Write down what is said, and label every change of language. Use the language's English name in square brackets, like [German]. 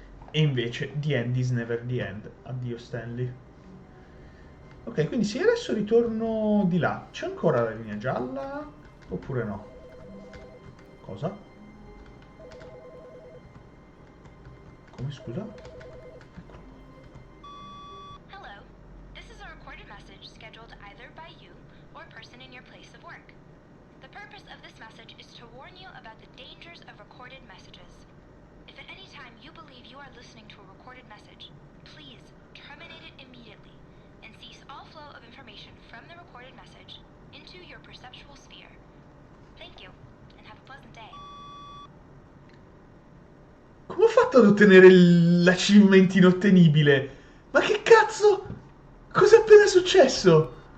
[Italian] E invece, [English] the end is never the end. [Italian] Addio Stanley. Ok, quindi se adesso ritorno di là, c'è ancora la linea gialla? Oppure no? Cosa? Come scusa? [English] Hello. This is a recorded message scheduled either by you or a person in your place of work. The purpose of this message is to warn you about the dangers of recorded messages. If at any time you believe you are listening to a recorded message, please terminate it immediately and cease all flow of information from the recorded message into your perceptual sphere. Thank you, and have a pleasant day. [Italian] Come ho fatto ad ottenere l'achievement inottenibile? Ma che cazzo? Cos'è appena successo?